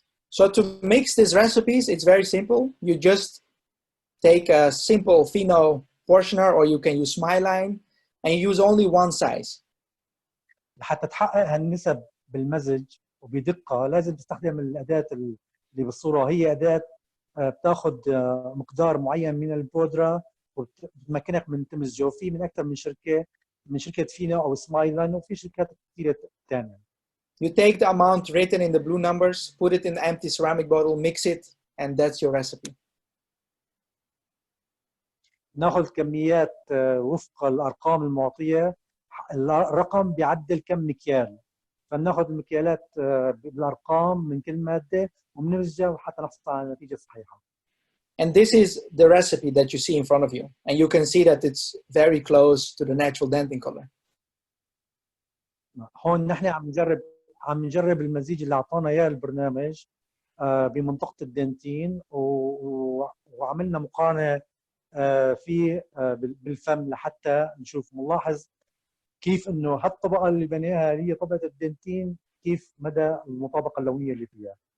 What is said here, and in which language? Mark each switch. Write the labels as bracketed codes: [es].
[en] So to mix these recipes, it's very simple. You just take a simple Fino portioner, or you can use Smiline, and you use only one size. [ar] لحتى تحقق هالنسب بالمزج وبدقة لازم تستخدم الأداة اللي بالصورة. هي أداة بتاخذ مقدار معين من البودرة وبتمكنك من تمزجه. في من أكثر من شركة، من شركة فينا أو سمايلان، وفي شركات كثيرة ثانية. [en] You take the amount written in the blue numbers, put it in an empty ceramic bottle, mix it, and that's your recipe. [ar] ناخذ كميات وفق الأرقام المعطية. الرقم بيعدل كم مكيال، فناخذ المكيالات بالأرقام من كل مادة وبنمزجها حتى نحصل على النتيجة الصحيحة. [en] And this is the recipe that you see in front of you. And you can see that it's very close to the natural dentin color. [ar] هون نحن عم نجرب المزيج اللي أعطانا إياه البرنامج بمنطقة الدنتين، وعملنا مقارنة في بالفم لحتى نشوف. نلاحظ كيف إنه هالطبقة اللي بنيها هي طبقة الدنتين، كيف مدى المطابقة اللونية اللي فيها.